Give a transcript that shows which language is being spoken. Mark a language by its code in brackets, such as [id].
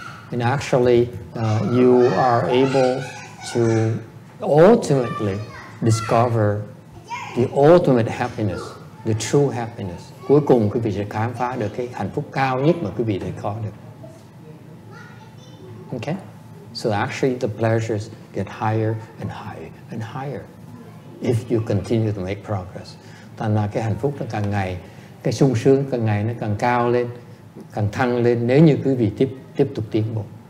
[en] And actually, you are able to ultimately discover the ultimate happiness, the true happiness. [vi] Cuối cùng quý vị sẽ khám phá được cái hạnh phúc cao nhất mà quý vị thể có được. [en] Okay? So actually the pleasures get higher and higher and higher if you continue to make progress. [vi] Thành ra cái hạnh phúc nó càng ngày, cái sung sướng càng ngày nó càng cao lên, càng thăng lên nếu như quý vị tiếp tục tiến bộ.